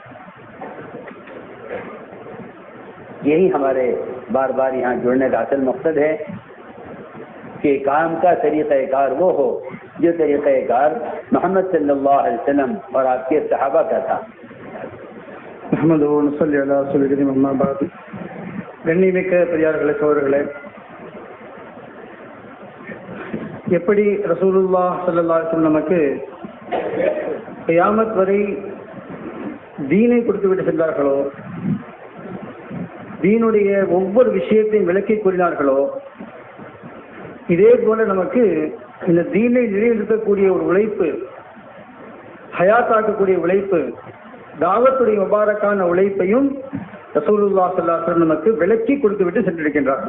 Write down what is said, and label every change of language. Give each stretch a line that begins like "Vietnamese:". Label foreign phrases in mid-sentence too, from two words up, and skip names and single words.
Urdu: یہی ہمارے بار بار یہاں جڑنے کا اصل مقصد ہے کہ کام کا طریقہ کار وہ ہو جو طریقہ کار محمد
Arabic: صلی اللہ علیہ وسلم
Urdu: اور آپ کے صحابہ کا تھا.
Arabic: محمد صلی اللہ علیہ وسلم.
Tamil: கண்ணியமிக்க பெரியார்களே, சோழர்களே, எப்படி
Arabic: رسول الله صلى الله عليه وسلم
Tamil: நமக்கு கியாமத் வரை தீனை கொடுத்து விட்டு சென்றார்களோ, தீனுடைய ஒவ்வொரு விஷயத்தையும் விளக்கி கூறினார்களோ, இதே போல நமக்கு இந்த தீனை நிலைநிறுத்தக்கூடிய ஒரு உழைப்பு, ஹயாத்தாக்கக்கூடிய உழைப்பு, தாவத்துடைய முபாரக்கான உழைப்பையும்
Arabic: رسول الله صلى الله عليه وسلم
Tamil: நமக்கு விளக்கி கொடுத்து விட்டு சென்றிருக்கின்றார்கள்.